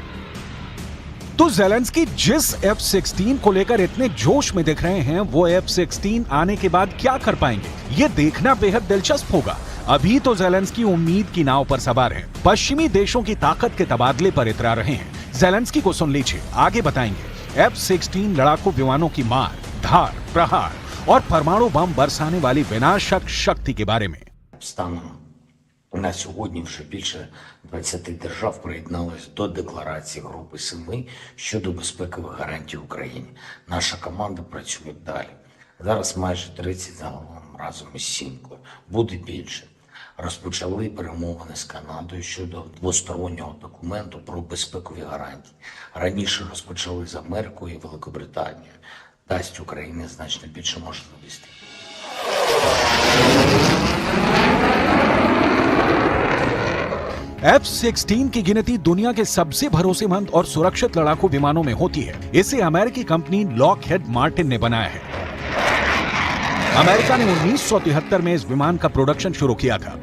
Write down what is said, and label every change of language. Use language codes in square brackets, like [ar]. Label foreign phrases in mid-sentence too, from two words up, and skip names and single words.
[hi] तो ज़ेलेंस्की जिस F-16 को लेकर इतने जोश में दिख रहे हैं, वो F-16 आने के बाद क्या कर पाएंगे, ये देखना बेहद दिलचस्प होगा। अभी तो ज़ेलेंस्की उम्मीद की नाव पर सवार हैं, पश्चिमी देशों की ताकत के तबादले पर इतरा रहे हैं। ज़ेलेंस्की को सुन लीजिए, आगे बताएंगे F-16 लड़ाकू विमानों की मार, धार, प्रहार और परमाणु बम बरसाने वाली विनाशक शक्ति के बारे में। [uk] На сьогодні вже більше 20 держав приєдналися до декларації Групи Семи щодо безпекових гарантій Україні. Наша команда працює далі. Зараз майже 30 загалом разом із Сімкою. Буде більше. Розпочали перемовини з Канадою щодо двостороннього документу про безпекові гарантії. Раніше розпочали з Америкою і Великобританією. Дасть Україні значно більше можливостей. [hi] F-16 की गिनती दुनिया के सबसे भरोसेमंद और सुरक्षित लड़ाकू विमानों में होती है। इसे अमेरिकी कंपनी लॉकहेड मार्टिन ने बनाया है। अमेरिका ने 1973 में इस विमान का प्रोडक्शन शुरू किया था।